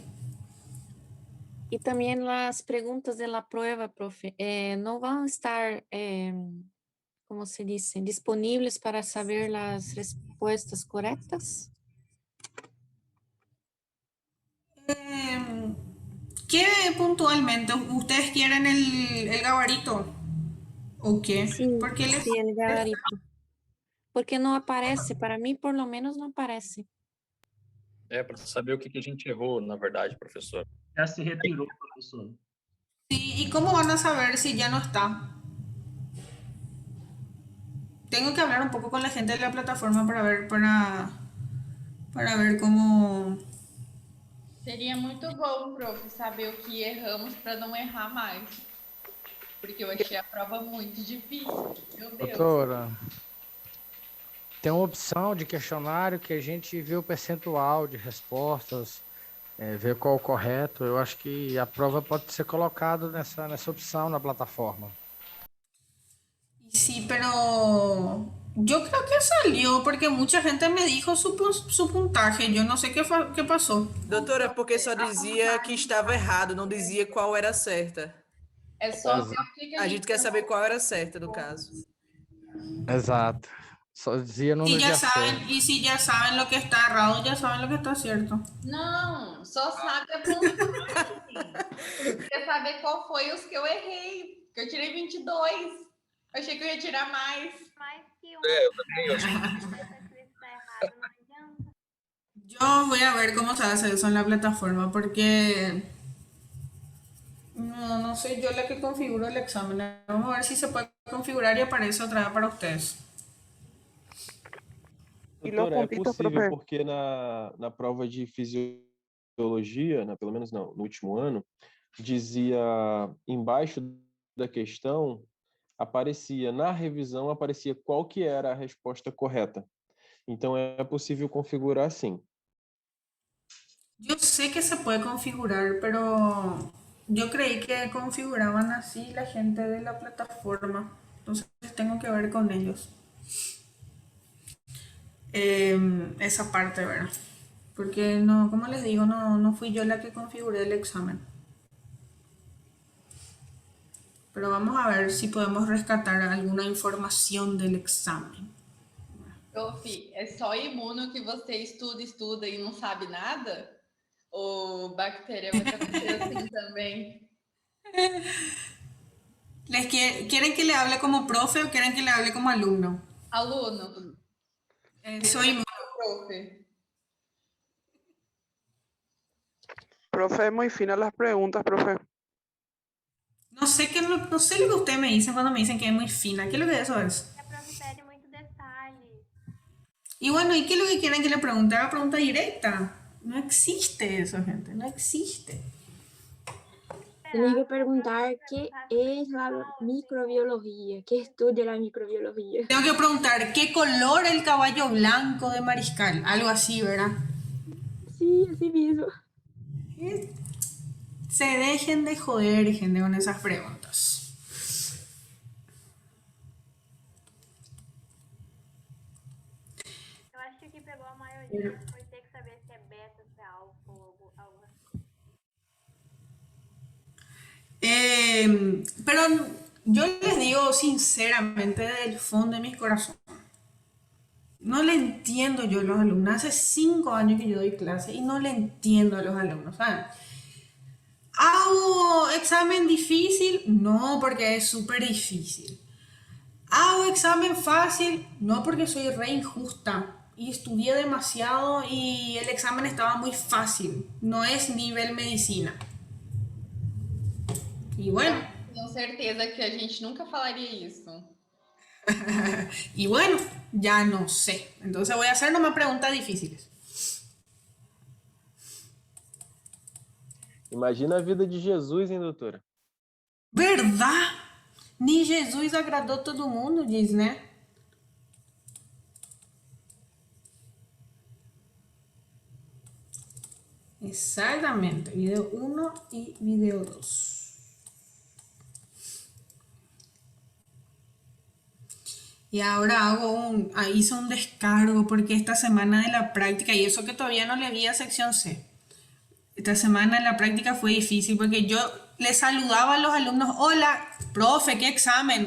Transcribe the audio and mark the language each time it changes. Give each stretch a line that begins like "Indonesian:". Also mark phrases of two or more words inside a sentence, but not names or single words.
Spanish: Y también las preguntas de la prueba, profe, no van a estar, ¿cómo se dice? Disponibles para saber las respuestas correctas. ¿Qué puntualmente? ¿Ustedes quieren el gabarito? ¿O qué? Sí, sí, el gabarito.
Portuguese: Porque não aparece, para mim,
Spanish: por lo menos,
Portuguese: não aparece. Para saber o que a gente errou, na verdade, professor. Já se retirou, professor.
Spanish: Sí, ¿y cómo van a saber si ya no está? tengo que hablar un poco con la gente de la plataforma para ver cómo...
Portuguese: Seria muito bom, prof, saber o que erramos para não errar mais. Porque eu achei a prova muito difícil. Meu Deus. Doutora, tem uma opção de questionário que a gente vê o percentual de respostas, vê qual o correto. Eu acho que a prova pode ser colocada nessa opção na plataforma.
Spanish: Sí, pero yo creo que salió porque mucha gente me dijo su puntaje. Yo no sé qué pasó.
Portuguese: Doutora, porque só dizia que estava errado, não dizia qual era a certa. É só ver o que A gente quer saber qual era a certa, no caso. Exato. Só dizia número
Spanish: Si
Portuguese: de
Spanish: ya
Portuguese: acerto.
Spanish: saben, y si ya saben lo que está errado, ya saben lo que está cierto.
Portuguese: Não, só sabe a puntuagem. Quer saber qual foi os que eu errei. Que eu tirei 22. Eu achei que eu ia tirar mais. Mais que um. Eu também acho. Está errado, não adianta.
Spanish: Yo voy a ver cómo se hace eso en la plataforma porque no soy yo la que configuro el examen. Vamos a ver si se puede configurar y aparece otra vez para ustedes. E los
Portuguese: Doutora, é
Spanish: pontitos,
Portuguese: possível
Spanish: profe.
Portuguese: porque na prova de fisiologia, pelo menos no último ano, dizia embaixo da questão, na revisão aparecia qual que era a resposta correta. Então é possível configurar assim.
Spanish: Yo sé que se puede configurar, pero yo creí que configuraban así la gente de la plataforma. Entonces tengo que ver con ellos. Esa parte, ¿verdad? Porque no, como les digo, no fui yo la que configuré el examen. Pero vamos a ver si podemos rescatar alguna información del examen.
Portuguese: Prof, é só imuno que você estuda e não sabe nada? Ou bactéria vai acontecer assim também?
Spanish: ¿Quieren que le hable como profe o quieren que le hable como alumno?
Portuguese: Aluno.
Spanish: Soy profe. Profe, es muy fina las preguntas, profe. No sé no sé lo que ustedes me dicen cuando me dicen que es muy fina. ¿Qué es lo que eso es? A profe pede muito detalhe. Y bueno, ¿y qué es lo que quieren que le pregunte? Haga pregunta directa. No existe eso, gente. No existe. Tenés que preguntar qué es la microbiología, qué estudia la microbiología. Tengo que preguntar, ¿qué color el caballo blanco de Mariscal? Algo así, ¿verdad? Sí, así mismo. Se dejen de joder, gente, con esas preguntas.
Portuguese: Eu acho que o que pegou a maioria foi ter que saber se é beta, se é alfa ou algo assim.
Spanish: Pero yo les digo sinceramente del fondo de mi corazón, no le entiendo yo a los alumnos. Hace 5 años que yo doy clase y no le entiendo a los alumnos, ¿saben? ¿Hago examen difícil? No, porque es súper difícil. ¿Hago examen fácil? No, porque soy re injusta y estudié demasiado y el examen estaba muy fácil. No es nivel medicina. Y bueno.
Portuguese: Tenho certeza que a gente nunca falaria isso.
Spanish: Y bueno, ya no sé. Entonces voy a hacer nomás preguntas difíciles.
Portuguese: Imagina a vida de Jesus, hein, doutora?
Spanish: ¿Verdad?
Portuguese: Ni Jesus agradou todo mundo, diz, né?
Spanish: Exactamente. Video 1 y video 2. Y ahora hice un descargo porque esta semana de la práctica, y eso que todavía no le vi a sección C, esta semana en la práctica fue difícil porque yo les saludaba a los alumnos, hola, profe, ¿qué examen?